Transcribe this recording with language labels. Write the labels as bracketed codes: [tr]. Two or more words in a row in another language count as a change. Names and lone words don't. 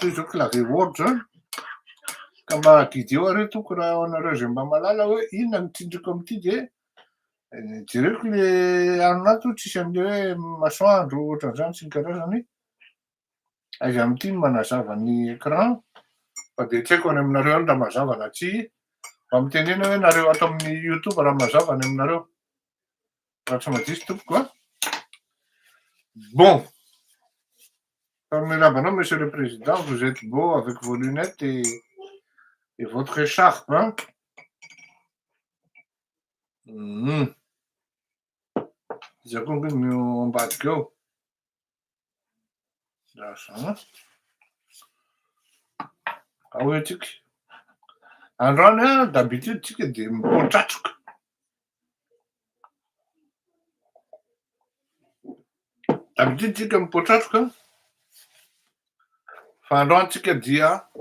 [mg] izy zao clavier Word zany ka mba guide eo are toko raha anareo zay mba mahalala hoe inona ny tindriko am'ty de jereko le anonato tsisy an'le hoe masoandro ohatran'izany sy ny karazany aiza am'ty no manazava ny écran fa de tsy haiko any aminareo any raha mazava na tsy mba mitenena hoe nareo ato amin'ny YouTube raha mazava any aminareo raha tsy madiso tompoko a. [fr] Bon, formidable, monsieur le président, vous êtes beau avec vos lunettes et votre écharpe, hein. [mg] Zakongo no ambadika ao. Lasa ao atsika androany a d'habitude tsika de mipotratroka d'habitude tsika mipotratroka fa androany tsika dia